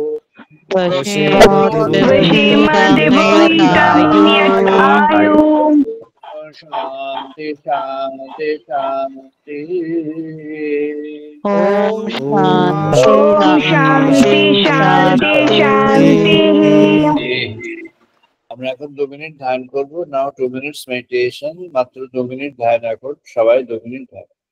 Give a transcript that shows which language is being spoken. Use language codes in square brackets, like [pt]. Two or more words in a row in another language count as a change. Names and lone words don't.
[sa] व्यशेम देवहितं यदायुः शान्ति शान्ति शान्ति Om ॐ शान्ति शान्ति शान्ति [bn] আমরা এখন 2 মিনিট ধ্যান করবো [en] now 2 minutes meditation [bn] মাত্র 2 মিনিট ধ্যান এখন সবাই 2 মিনিট ধ্যান